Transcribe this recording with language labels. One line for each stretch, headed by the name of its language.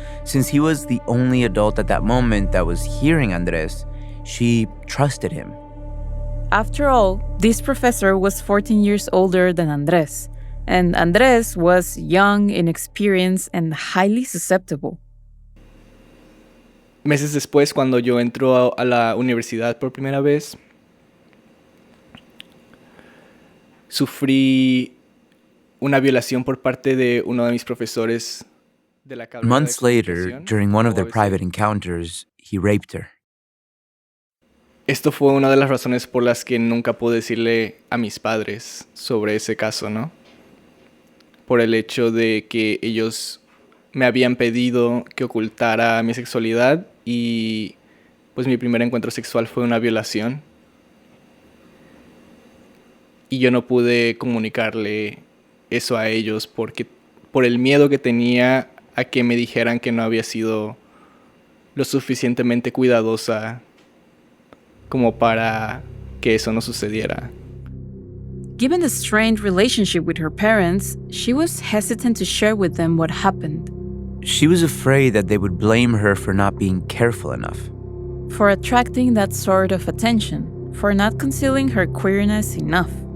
English: Since he was the only adult at that moment that was hearing Andres, she trusted him. After all, this professor was 14 years older than Andres, and Andres was young, inexperienced, and highly susceptible.
Spanish: Meses después, cuando yo entro a la universidad por primera vez, sufrí una violación por parte de uno de mis profesores de la carrera de
English: Months later,
Spanish: comunicación.
English: during one of their private encounters, he raped her.
Spanish: Esto fue una de las razones por las que nunca pude decirle a mis padres sobre ese caso, ¿no? Por el hecho de que ellos me habían pedido que ocultara mi sexualidad y pues mi primer encuentro sexual fue una violación. Y yo no pude comunicarle eso a ellos por el miedo que tenía a que me dijeran que no había sido lo suficientemente cuidadosa como para que eso no sucediera.
English: Given the strained relationship with her parents, she was hesitant to share with them what happened. She was afraid that they would blame her for not being careful enough. For attracting that sort of attention, for not concealing her queerness enough.